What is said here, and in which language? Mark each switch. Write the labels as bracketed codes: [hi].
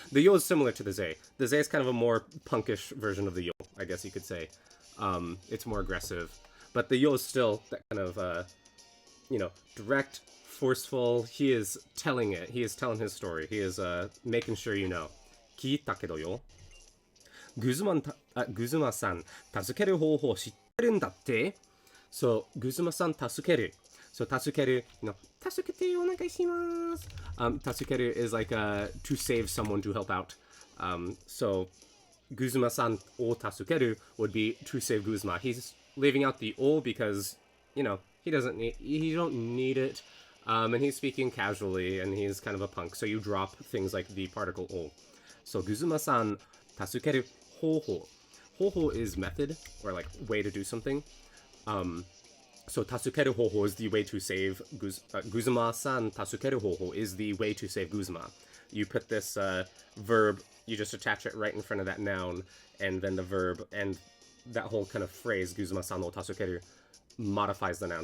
[en] The yo is similar to the ze. The ze is kind of a more punkish version of the yo, I guess you could say. It's more aggressive. But the yo is still that kind of, direct, forceful. He is telling it. He is telling his story. He is making sure you know. [ja] 聞いたけどよ. グズマさん、助ける方法知ってるんだって? So, グズマさん助ける.So, 助ける,助けてお願いします. [en] 助ける is like to save someone, to help out. So, [ja] グズマさんを助ける [en] would be to save Guzma. He's leaving out the o because, he don't need it. And he's speaking casually, and he's kind of a punk. So you drop things like the particle o. [ja] So, グズマさん助ける方法. [en] 方法 is method, or like way to do something. So [ja] 助ける方法 [en] is the way to save Guzma-san. [ja] 助ける方法 [en] is the way to save Guzma. You put this verb, you just attach it right in front of that noun, and then the verb, and that whole kind of phrase, [ja] Guzma-san o tasukeru, [en] modifies the noun.